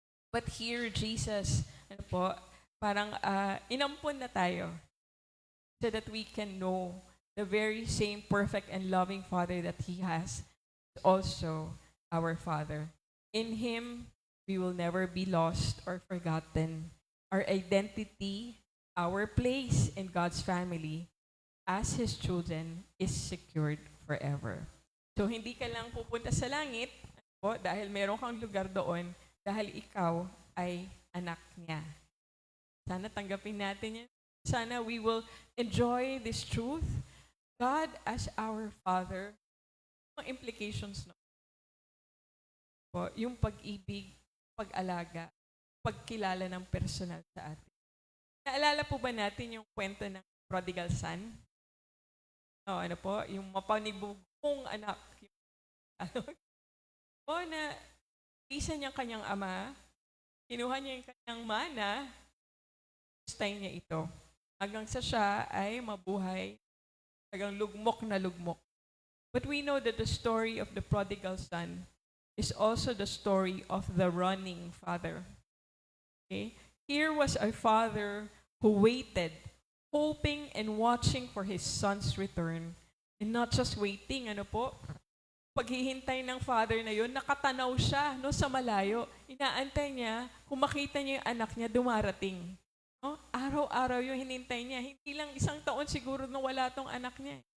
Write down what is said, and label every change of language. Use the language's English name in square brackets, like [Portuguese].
[English] But here, Jesus, [Filipino] ano po, parang inampun na tayo [English] so that we can know the very same perfect and loving Father that He has, also our Father. In Him, we will never be lost or forgotten. Our identity, our place in God's family as His children is secured forever. [Filipino] So, hindi ka lang pupunta sa langit po, dahil meron kang lugar doon, dahil ikaw ay anak niya. Sana tanggapin natin yan. [English] Sana we will enjoy this truth. God as our Father, mga implications no? [Filipino] Po, yung pag-ibig, pag-alaga, pagkilala ng personal sa atin. Naalala po ba natin yung kwento ng prodigal son? Ano po? Yung mapanibugong anak. Na isa niyang kanyang ama, kinuha niya yung kanyang mana, stay niya ito. Hanggang sa siya ay mabuhay, hanggang lugmok na lugmok. [English] But we know that the story of the prodigal son is also the story of the running father. Okay? Here was a father who waited, hoping and watching for his son's return. And not just waiting, ano po? [Filipino] Paghihintay ng father na yun, nakatanaw siya no, sa malayo. Inaantay niya, kung makita niya yung anak niya, dumarating. No? Araw-araw yung hinintay niya. Hindi lang isang taon siguro na wala tong anak niya.